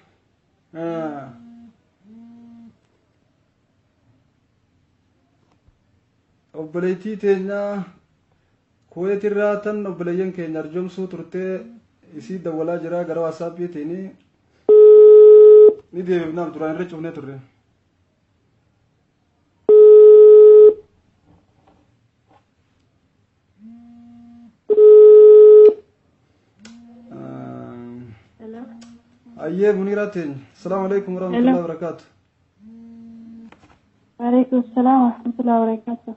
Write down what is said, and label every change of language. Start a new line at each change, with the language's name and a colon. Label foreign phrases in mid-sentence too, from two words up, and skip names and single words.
Oromo: Obboleettii teenya kuweetirraa tan obboleeyyan keenya arjoomsuu turtee isii dawwalaa jira gara waasaappiitiin ni deebifnaaf duraan irra cufnee turre.
Arabic: أيه منيرة السلام عليكم ورحمة الله وبركاته. وعليكم السلام ورحمة الله وبركاته.